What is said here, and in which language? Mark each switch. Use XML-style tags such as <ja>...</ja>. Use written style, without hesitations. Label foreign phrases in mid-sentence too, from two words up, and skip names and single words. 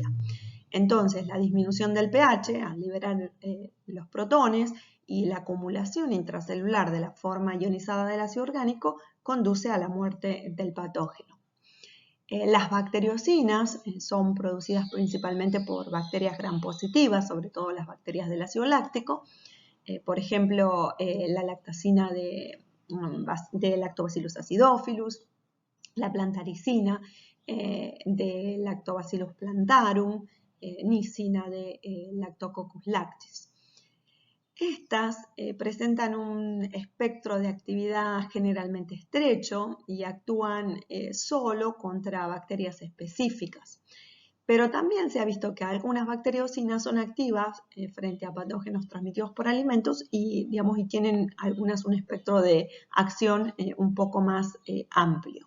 <es>Entonces, la disminución del pH al liberar los protones y la acumulación intracelular de la forma ionizada del ácido orgánico conduce a la muerte del patógeno. Las bacteriocinas son producidas principalmente por bacterias gram positivas, sobre todo las bacterias del ácido láctico. Por ejemplo, la lactacina de Lactobacillus acidophilus, la plantaricina de Lactobacillus plantarum, nicina de Lactococcus lactis. Estas presentan un espectro de actividad generalmente estrecho y actúan solo contra bacterias específicas. Pero también se ha visto que algunas bacteriocinas son activas frente a patógenos transmitidos por alimentos y tienen algunas un espectro de acción un poco más amplio.</es>